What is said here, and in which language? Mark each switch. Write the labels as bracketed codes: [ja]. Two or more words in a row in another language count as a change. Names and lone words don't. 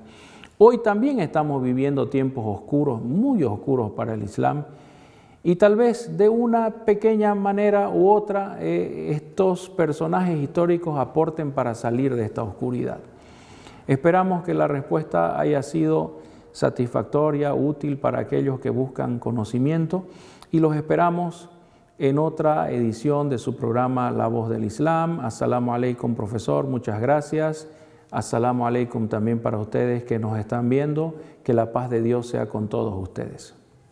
[es] Hoy también estamos viviendo tiempos oscuros, muy oscuros para el Islam, y tal vez de una pequeña manera u otra estos personajes históricos aporten para salir de esta oscuridad. Esperamos que la respuesta haya sido satisfactoria, útil para aquellos que buscan conocimiento, y los esperamos en otra edición de su programa La Voz del Islam. [ar] السلام عليكم, [es] profesor, muchas gracias. [ar] السلام عليكم [es] también para ustedes que nos están viendo. Que la paz de Dios sea con todos ustedes.